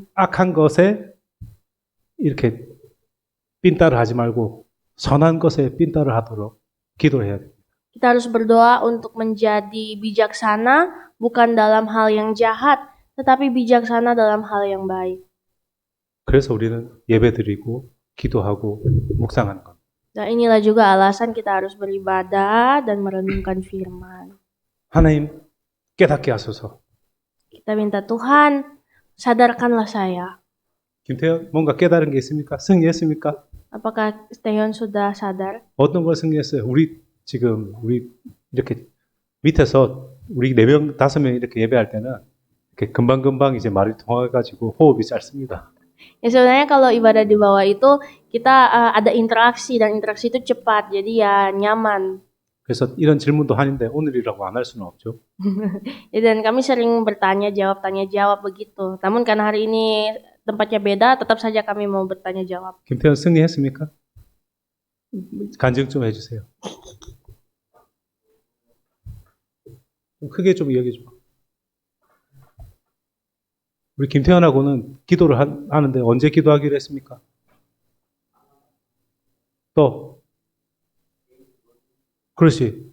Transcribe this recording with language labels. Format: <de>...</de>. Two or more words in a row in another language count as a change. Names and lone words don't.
<ko>악한 것에 이렇게 삔따를 하지 말고 선한 것에 삔따를 하도록 기도해야 돼요.</ko> <id>Kita harus berdoa untuk menjadi bijaksana, bukan dalam hal yang jahat, tetapi bijaksana dalam hal yang baik.</id> <ko>그래서 우리는 예배드리고 기도하고 묵상하는 겁니다.</ko> <id>Nah, inilah juga alasan kita harus beribadah dan merenungkan firman.</id> <ko>하나님 깨닫게 하소서.</ko> <id>Kita minta Tuhan, sadarkanlah saya.</id> <ko>김태현 뭔가 깨달은 게 있습니까? 승리했습니까?</ko> <id>Apakah Taehyun sudah sadar?</id> <ko>어떤 걸 승리했어요? 우리 이렇게 밑에서 우리 4명, 5명 이렇게 예배할 때는 이렇게 금방금방 이제 말이 통해가지고 호흡이 짧습니다.</ko> <id>Ya sebenarnya kalau ibadah di bawah itu kita ada interaksi dan interaksi itu cepat, jadi ya nyaman.</id> <ko>그래서 이런 질문도 하는데 오늘이라고 안 할 수는 없죠.</ko> <id>Ya, dan kami sering bertanya jawab, tanya jawab begitu. Namun karena hari ini tempatnya beda, tetap saja kami mau bertanya jawab.</id> <ko>김태현 승리했습니까? 간증 좀 해주세요. 좀 크게 좀 이야기해 줘. 우리 김태현하고는 기도를 하는데 언제 기도하기로 했습니까? 또 그렇지.</ko>